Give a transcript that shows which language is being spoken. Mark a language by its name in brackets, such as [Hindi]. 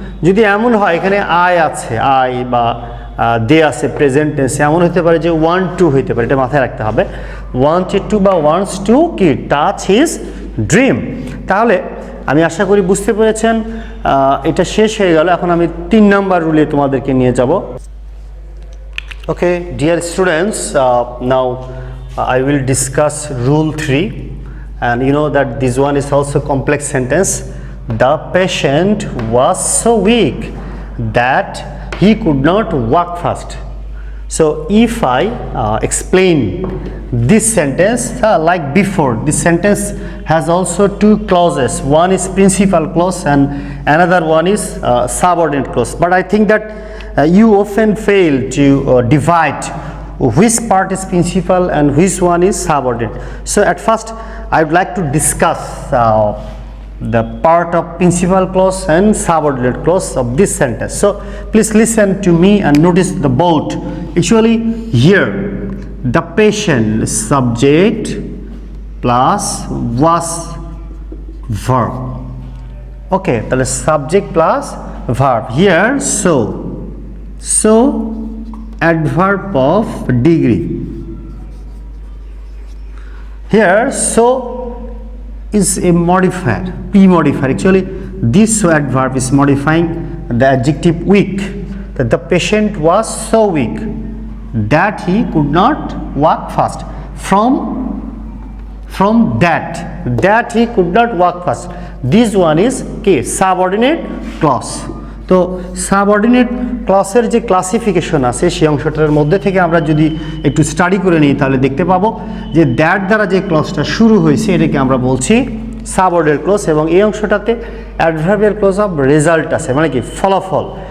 [Bangla] যদি এমন হয় এখানে আই আছে, আই বা দে আছে প্রেজেন্ট টেন্সে, এমন হতে পারে যে ওয়ান্ট টু হইতে পারে, এটা মাথায় রাখতে হবে। [English] Wanted to বা wants to কি touch his dream. [Bangla] তাহলে আমি আশা করি বুঝতে পেরেছেন। এটা শেষ হয়ে গেল। এখন আমি 3 নাম্বার রুলে তোমাদেরকে নিয়ে যাব। [English] Okay dear students, now I will discuss rule 3, and you know that this one is also complex sentence. The patient was so weak that he could not walk fast. So if I explain this sentence like before, this sentence has also 2 clauses. One is principal clause and another one is subordinate clause. But I think that you often fail to divide which part is principal and which one is subordinate. So at first I would like to discuss the part of principal clause and subordinate clause of this sentence. So please listen to me and notice the bold. Actually here the patient subject plus was verb. Okay, তাহলে subject plus verb. Here so, so adverb of degree. Here so is a modifier, p modifier. Actually this so adverb is modifying the adjective weak, that the patient was so weak that he could not walk fast. From that he could not walk fast, this one is কি subordinate clause। [Bangla] তো subordinate ক্লসের যে classification আছে সেই অংশটার মধ্যে থেকে আমরা যদি একটু স্টাডি করে নিই তাহলে দেখতে পাবো যে দ্যাট দ্বারা যে ক্লসটা শুরু হয়েছে এটাকে আমরা বলছি সাবঅর্ডিনেট ক্লস, এবং এই অংশটাতে অ্যাডভার্বিয়াল ক্লজ অফ রেজাল্ট আছে, মানে কি ফলাফল।